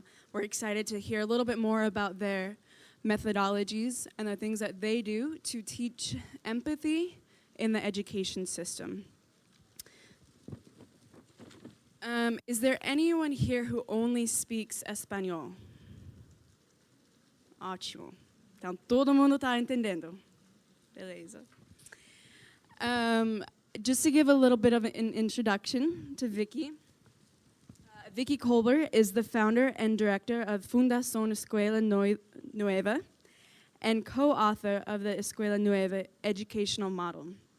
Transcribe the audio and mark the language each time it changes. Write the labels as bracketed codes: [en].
[en] We're excited to hear a little bit more about their methodologies and the things that they do to teach empathy in the education system. Is there anyone here who only speaks espanhol? [pt] Ótimo. Então, todo mundo está entendendo. Beleza. [en] Just to give a little bit of an introduction to Vicky. Vicky Colbert is the founder and director of Fundación Escuela Nueva and co-author of the Escuela Nueva educational model.